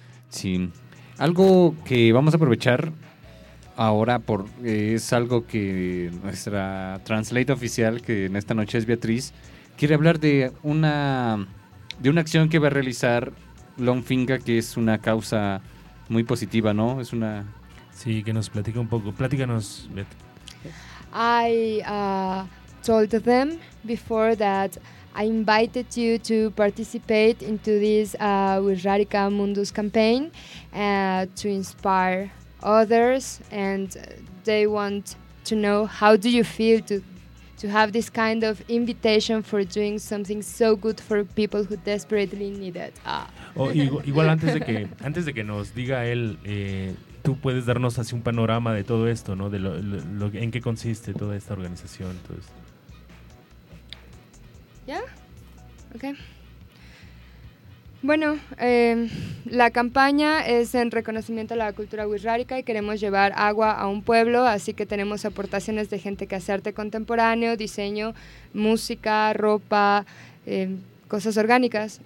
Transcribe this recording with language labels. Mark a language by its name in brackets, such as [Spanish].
[Spanish] Sí, algo que vamos a aprovechar ahora es algo que nuestra translate oficial, que en esta noche es Beatriz, quiere hablar de una de una acción que va a realizar Lonfinga, que es una causa muy positiva, ¿no? Es una... Sí, que nos platica un poco. Platícanos, Beth. [English] I told them before that I invited you to participate into this with Radica Mundus campaign to inspire others, and they want to know how do you feel to have this kind of invitation for doing something so good for people who desperately need it. [Spanish] Igual antes de que nos diga él, tú puedes darnos así un panorama de todo esto, ¿no? De lo en qué consiste toda esta organización, todo esto. ¿Ya? Ok. Bueno, la campaña es en reconocimiento a la cultura wixárika y queremos llevar agua a un pueblo, así que tenemos aportaciones de gente que hace arte contemporáneo, diseño, música, ropa, cosas orgánicas.